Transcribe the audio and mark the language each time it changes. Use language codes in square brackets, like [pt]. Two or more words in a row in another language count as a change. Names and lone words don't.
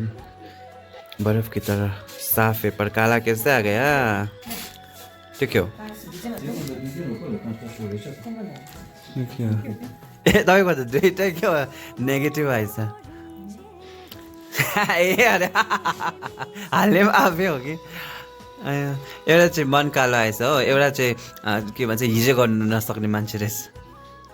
[hi] बर्फ की तरह साफ है पर काला कैसे आ गया? [ne] त्यो क्यों? तपाईँको त दुइटै क्या नेगेटिभ आएछ। ए अरे हाल्ने पनि आफै हो कि। एउटा चाहिँ मन कालो आएछ हो, एउटा चाहिँ के भन्छ, हिजो गर्नु नसक्ने मान्छे रहेछ।